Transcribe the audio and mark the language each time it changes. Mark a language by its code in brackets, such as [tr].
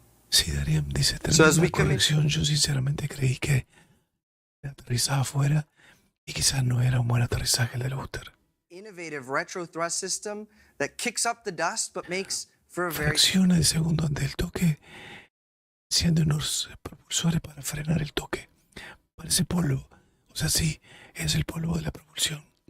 [es] Sí, Darían dice, terminando la conexión, yo sinceramente creí que aterrizaba afuera y quizás no era un buen aterrizaje el del booster. [en] Innovative retro thrust system that kicks up the dust but makes for a very... [es] Fracciones de segundo antes del toque, enciende unos propulsores para frenar el toque. Parece polvo, o sea, sí, es el polvo de la propulsión.